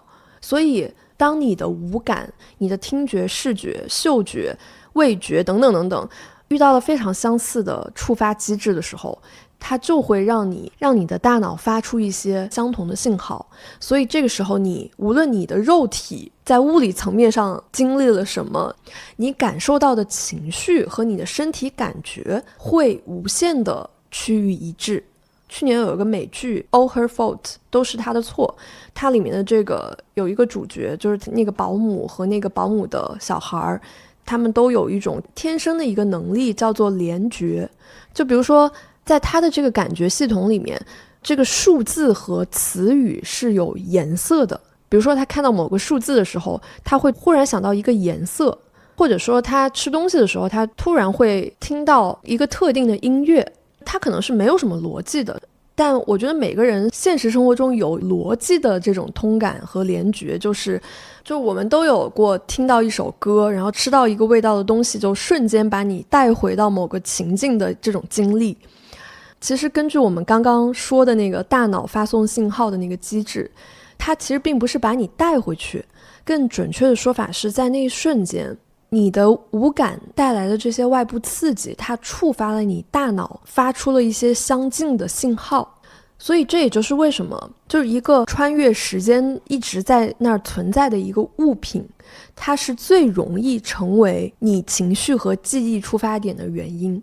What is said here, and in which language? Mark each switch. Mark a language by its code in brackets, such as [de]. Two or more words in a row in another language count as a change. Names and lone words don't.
[zh] 所以當你的五感，你的聽覺、视覺、嗅觉、味觉等等等等遇到了非常相似的觸發機制的時候，它就會讓你的大腦發出一些相同的信號。所以這個時候無論你的肉體在物理層面上經歷了什麼，你感受到的情緒和你的身體感覺會無限的趨於一致。去年有一個美劇 All Her Fault，都是她的錯，它裡面的這個有一個主角，就是那個保姆和那個保姆的小孩，他們都有一種天生的一個能力叫做联覺。就比如说在他的這個感覺系統裡面，這個數字和詞語是有顏色的。比如說他看到某個數字的時候，他會忽然想到一個顏色，或者說他吃東西的時候，他突然會聽到一個特定的音樂。他可能是沒有什麼邏輯的，但我覺得每個人現實生活中有邏輯的這種通感和聯覺，就我們都有過聽到一首歌，然後吃到一個味道的東西，就瞬間把你帶回到某個情境的這種經歷。其實根據我們剛剛說的那個大腦發送信號的那個機制，它其實並不是把你帶回去，更準確的說法是在那一瞬間，你的五感帶來的這些外部刺激，它觸發了你大腦發出了一些相近的信號。所以這也就是為什麼就是一個穿越時間一直在那兒存在的一個物品，它是最容易成為你情緒和記憶出發點的原因。